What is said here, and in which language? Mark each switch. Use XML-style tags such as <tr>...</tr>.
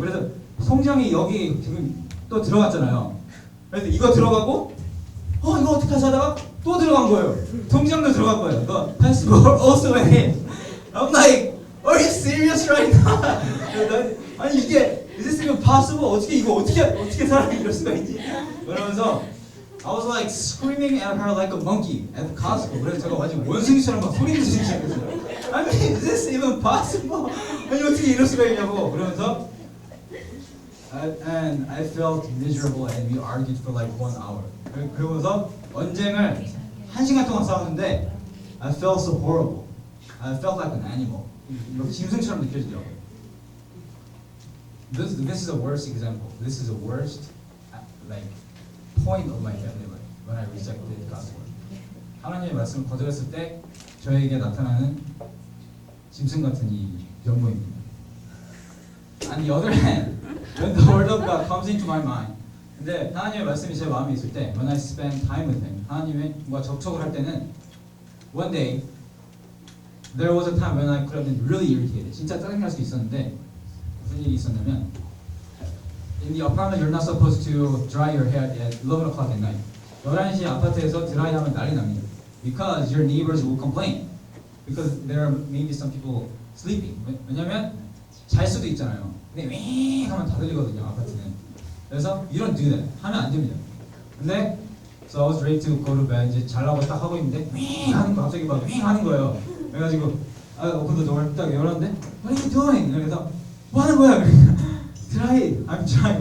<ko>그래서 통장이 여기 지금 또 들어갔잖아요. 그래서 이거 들어가고, 이거 어떻게 하지 하다가 또 들어간 거예요. 통장도 들어간 거예요.</ko> <en>The passbook also went in. I'm like, are you serious right now?</en> <ko>아니 이게</ko> <en>is this even possible?</en> <ko>어떻게 사람이 이럴 수가 있지?</ko> <en>그러면서 I was like screaming at her like a monkey at the Costco.</en> <ko>그래서 제가 완전 원숭이처럼 막 소리 지르기 시작했어요.</ko> <en>I mean, is this even possible?</en> <ko>아니 어떻게 이럴 수가 있냐고.</ko> <en>그러면서 and I felt miserable and we argued for like 1 hour.</en> <ko>그러면서 언쟁을 1시간 동안 싸웠는데</ko> <en>I felt so horrible. I felt like an animal.</en> <ko>이렇게 짐승처럼 느껴지더라고요.</ko> <en>This is the worst example. This is the worst like point of my family life when I rejected the gospel.</en> <ko>하나님의 말씀을 거절했을 때 저에게 나타나는 짐승 같은 이 면모입니다.</ko> <en>On the other hand, when the word of God comes into my mind,</en> <ko>근데 하나님의 말씀이 제 마음에 있을 때,</ko> <en>when I spend time with Him,</en> <ko>하나님의 뭔가 접촉을 할 때는,</ko> <en>one day, there was a time when I could have been really irritated.</en> <ko>진짜 짜증날 수 있었는데 무슨 일이 있었냐면,</ko> <en>in the apartment you're not supposed to dry your hair at 11 o'clock at night.</en> <ko>11시 아파트에서 드라이하면 난리 납니다.</ko> <en>Because your neighbors will complain. Because there are maybe some people sleeping.</en> <ko>왜냐면 잘 수도 있잖아요. 근데 윙 하면 다 들리거든요, 아파트는.</ko> <en>그래서 you don't do that.</en> <ko>하면 안 됩니다.</ko> <en>근데 so I was ready to go to bed.</en> <ko>이제 자려고 딱 하고 있는데 윙 하는 거 갑자기 막 윙 하는 거예요.</ko> <en>그래가지고 open the door</en> <ko>딱 열었는데</ko> <en>What are you doing?</en> <ko>그래서 뭐 하는 거야?</ko> <en>드라이, I'm trying.</en>